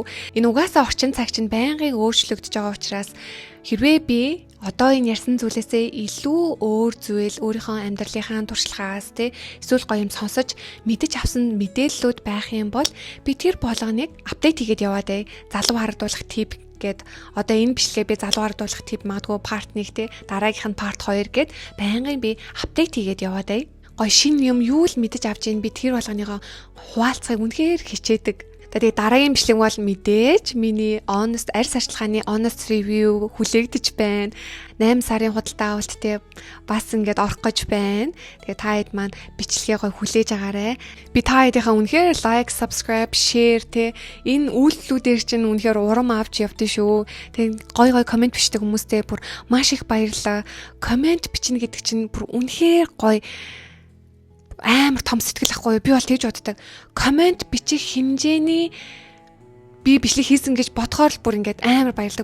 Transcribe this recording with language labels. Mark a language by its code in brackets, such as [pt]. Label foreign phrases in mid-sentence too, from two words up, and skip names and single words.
[mn] Энэ угаасаа орчин цаг чинь байнгын өөрчлөгдөж байгаа учраас хэрвээ би одоо энэ ярьсан зүйлээсээ илүү өөр зүйл өөрийнхөө амьдралынхаа туршлагаас эсвэл гоё юм сонсож мэдэж авсан мэдээллүүд байх юм бол би тэр болгоныг апдейт хийгээд яваад залуу харагдуулах тип гэд одоо энэ бичлэгээ би залуу харагдуулах тип магадгүй part 1 дараагийнх нь part 2 гэд байнгын би апдейт хийгээд яваад гоё шин юм юу л мэдэж авч ийн би тэр болгоныгоо хуваалцахыг үнэхээр хичээдэг. Тэгээд дараагийн бичлэг бол мэдээж миний honest арьс арчилгааны honest review хүлээгдэж байна. 8 сарын худалдаа авалттай бас ингээд орох гэж байна. Тэгээд та хэд маань бичлэгээ гоё хүлээж агаарай. Би та хэдийнхаа үнэхээр [en] like, subscribe, share [mn] энэ үйлдэлүүдээр чинь үнэхээр урам авч явдсан шүү. Тэгээд гоё комент бичдэг хүмүүстээ бүр маш их баярлалаа. Комент бичнэ гэдэг чинь бүр үнэхээр гоё амар том сэтгэл ахгүй юу? Би бол тэгж боддог. Комент бичих хэмжээний би бичлэг хийсэн гэж бодохоор л бүр ингээд амар баярлдаг.